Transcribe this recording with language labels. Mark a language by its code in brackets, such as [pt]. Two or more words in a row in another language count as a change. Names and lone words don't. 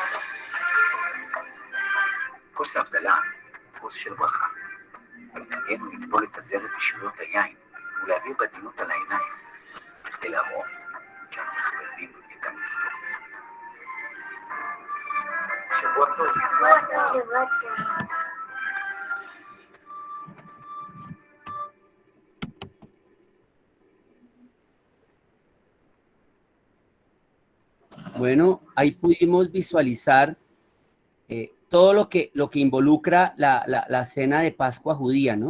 [he] כוס ההבדלה, כוס של ברכה. נתנגן ולטבול את הזרת בשביעות היין, ולהעביר בדינות על העיניים, כדי להראות שאנו מחויבים את המצוות. שבוע טוב. שבוע טוב. [es] Bueno, ahí pudimos visualizar todo lo que involucra la cena de Pascua judía, ¿no?